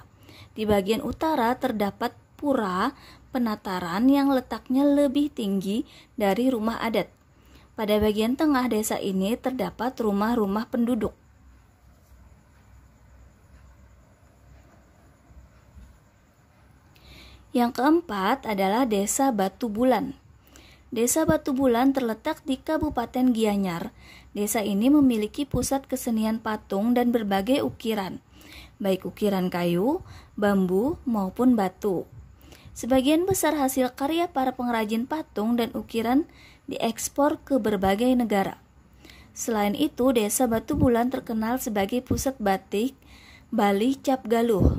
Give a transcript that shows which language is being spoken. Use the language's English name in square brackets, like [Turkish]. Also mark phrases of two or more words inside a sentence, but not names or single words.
[Indonesian] Di bagian utara terdapat pura penataran yang letaknya lebih tinggi dari rumah adat. Pada bagian tengah desa ini terdapat rumah-rumah penduduk. Yang keempat adalah Desa Batu Bulan. Desa Batu Bulan terletak di Kabupaten Gianyar. Desa ini memiliki pusat kesenian patung dan berbagai ukiran, baik ukiran kayu, bambu, maupun batu. Sebagian besar hasil karya para pengrajin patung dan ukiran diekspor ke berbagai negara. Selain itu, Desa Batu Bulan terkenal sebagai pusat batik Bali Cap Galuh.